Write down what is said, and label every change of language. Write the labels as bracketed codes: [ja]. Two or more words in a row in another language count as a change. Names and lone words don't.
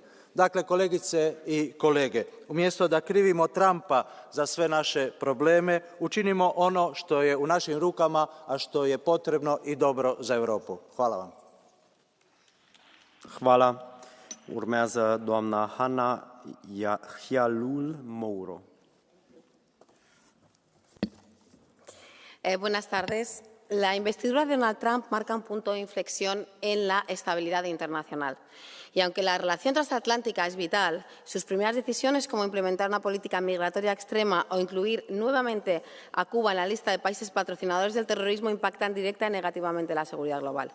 [hr] Dakle, kolegice i kolege, umjesto da krivimo Trumpa za sve naše probleme, učinimo ono što je u našim rukama, a što je potrebno i dobro za Europu. Hvala vam. Hvala. [ro] Urmează doamna Hanna Hjalul Mouro. [es] Buenas tardes. La investidura de Donald Trump marca un punto de inflexión en la estabilidad internacional. Y aunque la relación transatlántica es vital, sus primeras decisiones, como implementar una política migratoria extrema o incluir nuevamente a Cuba en la lista de países patrocinadores del terrorismo, impactan directa y negativamente la seguridad global.